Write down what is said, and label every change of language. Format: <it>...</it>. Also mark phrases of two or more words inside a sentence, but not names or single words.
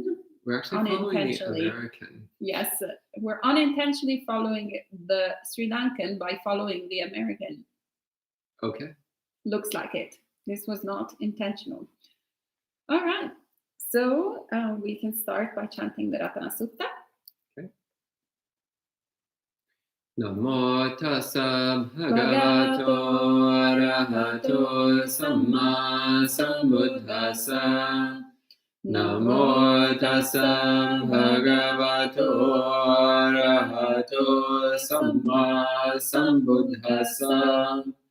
<en>We're actually following the American. Yes, we're unintentionally following the Sri Lankan by following the American. Okay. Looks like it. This was not intentional. All right. So we can start by chanting the Ratana Sutta. Okay.</en> <pi>Namo tassa bhagavato arahato samma sambuddhassa. Namo tassa bhagavato arahato samma sambuddhassa.</pi>